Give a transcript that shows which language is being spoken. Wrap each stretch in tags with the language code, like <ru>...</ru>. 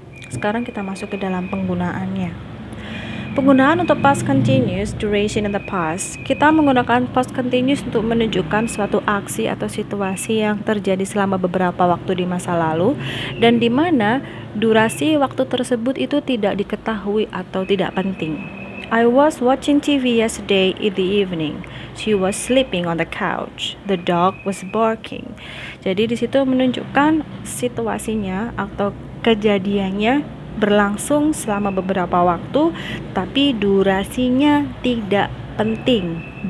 <id>Sekarang kita masuk ke dalam penggunaannya. Penggunaan untuk past continuous, duration in the past. Kita menggunakan past continuous untuk menunjukkan suatu aksi atau situasi yang terjadi selama beberapa waktu di masa lalu dan di mana durasi waktu tersebut itu tidak diketahui atau tidak penting.</id> <en>I was watching TV yesterday in the evening. She was sleeping on the couch. The dog was barking.</en> <id>Jadi di situ menunjukkan situasinya atau kejadiannya berlangsung selama beberapa waktu, tapi durasinya tidak penting.</id>